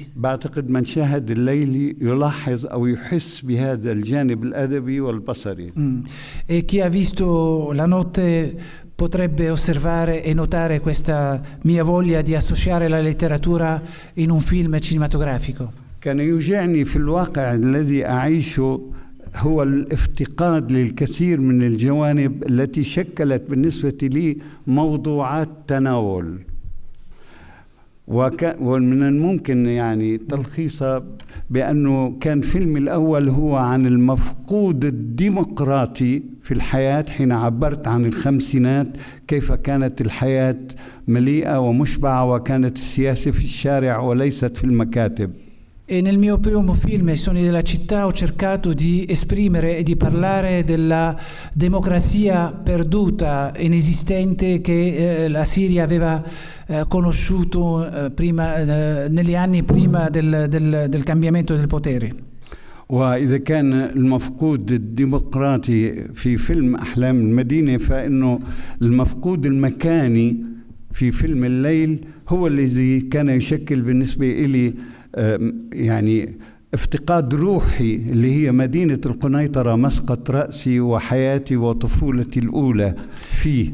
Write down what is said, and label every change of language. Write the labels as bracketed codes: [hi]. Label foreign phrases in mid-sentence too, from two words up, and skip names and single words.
[ar] بعتقد من شاهد الليل يلاحظ أو يحس بهذا الجانب الأدبي والبصري. [it] E chi ha visto La notte potrebbe osservare e notare questa mia voglia di associare la letteratura in un film cinematografico. [ar] كان يوجعني في الواقع الذي أعيشه هو الافتقاد للكثير من الجوانب التي شكلت بالنسبة لي موضوعات تناول، ومن الممكن يعني تلخيصها بأنه كان فيلمي الأول هو عن المفقود الديمقراطي في الحياة، حين عبرت عن الخمسينات كيف كانت الحياة مليئة ومشبعة وكانت السياسة في الشارع وليست في المكاتب. [it] E nel mio primo film, I suoni della città, ho cercato di esprimere e di parlare della democrazia perduta, inesistente, che la Siria aveva conosciuto negli anni prima del cambiamento del potere. [ar] وإذا كان المفقود الديمقراطي في فيلم أحلام المدينة، فإنه المفقود المكاني في فيلم الليل هو الذي كان يشكل بالنسبة إلي يعني افتقاد روحي، اللي هي مدينة القنيطرة، مسقط رأسي وحياتي وطفولتي الأولى فيه.